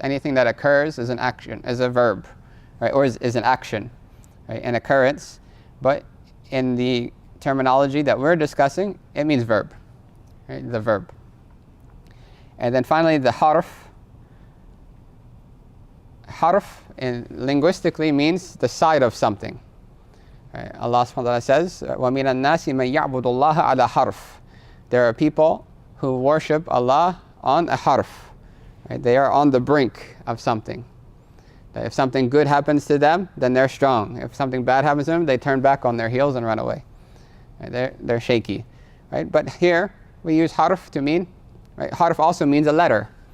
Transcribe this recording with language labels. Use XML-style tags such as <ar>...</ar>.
<en>Anything that occurs is an action, is a verb, right? Or is an action, right? An occurrence. But in the terminology that we're discussing, it means verb, right? The verb. And then finally, the harf. Harf in linguistically means the side of something. Right?</en> <ar>Allah subhanahu wa ta'ala says, وَمِنَ النَّاسِ مَنْ يَعْبُدُ اللَّهَ عَلَى حَرْفٍ.</ar> <en>There are people who worship Allah on a harf. Right? They are on the brink of something. That if something good happens to them, then they're strong. If something bad happens to them, they turn back on their heels and run away. Right? They're shaky. Right? But here we use harf to mean, right? Harf also means a letter.</en>